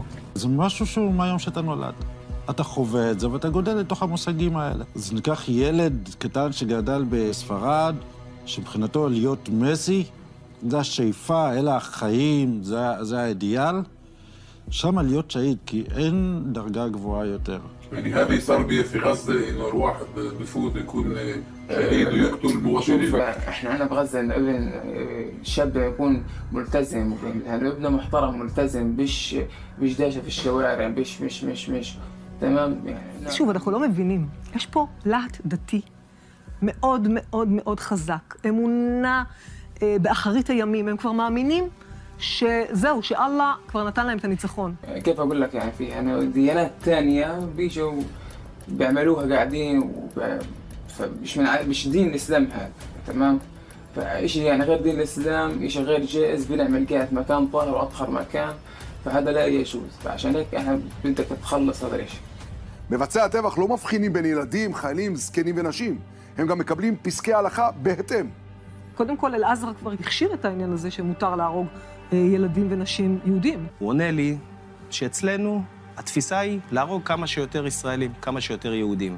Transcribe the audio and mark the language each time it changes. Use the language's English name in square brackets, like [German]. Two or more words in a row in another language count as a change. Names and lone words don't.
[Hebrew] זה משהו שהוא מהיום שאתה נולד. אתה חווה את זה ואתה גודל לתוך המושגים האלה. זה ניקח ילד קטן שגדל בספרד, שמבחינתו להיות מסי, זה השאיפה, אלה החיים, זה האידיאל. שם להיות שהיד, כי אין דרגה גבוהה יותר. [Arabic] يعني هذه صار بي في غزة إنه الواحد بفوت يكون شهيد ويقتل مواطنين. احنا هنا بغزة إنه ابن شاب يكون ملتزم، يعني ابن محترم ملتزم، مش داشة في الشوارع، مش تمام يعني. [Hebrew] שוב, אנחנו לא מבינים. יש פה להט דתי מאוד מאוד מאוד חזק. אמונה באחרית הימים. הם כבר מאמינים שזהו, שאללה כבר נתן להם את הניצחון. [Arabic] كيف أقول لك يعني في يعني ديانات تانية بيجوا بيعملوها قاعدين مش دين الإسلام هذا، تمام؟ فإشي يعني غير دين الإسلام، إشي غير جائز، بنعمل قاعد مكان طاهر وأطهر مكان، فهذا لا يجوز، فعشان هيك إحنا بدك تخلص هذا الإشي. [Hebrew] מבצעי הטבח לא מבחינים בין ילדים, חיילים, זקנים ונשים. הם גם מקבלים פסקי הלכה בהתאם. קודם כל, אל-עזר כבר הכשיר את העניין הזה שמותר להרוג ילדים ונשים יהודים. הוא עונה לי שאצלנו התפיסה היא להרוג כמה שיותר ישראלים, כמה שיותר יהודים.